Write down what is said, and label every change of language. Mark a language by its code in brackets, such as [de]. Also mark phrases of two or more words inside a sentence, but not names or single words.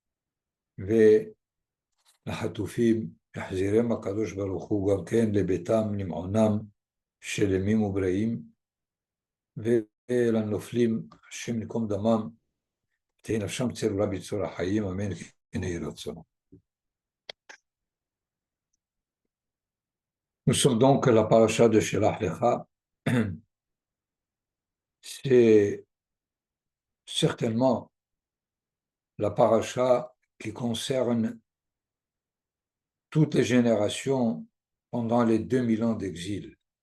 [he] ולחטופים יחזירם הקדוש ברוך הוא גם כן לביתם למעונם שלמים ובריאים, ולנופלים השם נקום דמם, תהי נפשם צרורה בצור החיים, אמן כן יהי רצון. [fr] Nous sommes donc à la paracha de Shelach Lecha. C'est certainement la paracha qui concerne toutes les générations pendant les 2000 ans d'exil.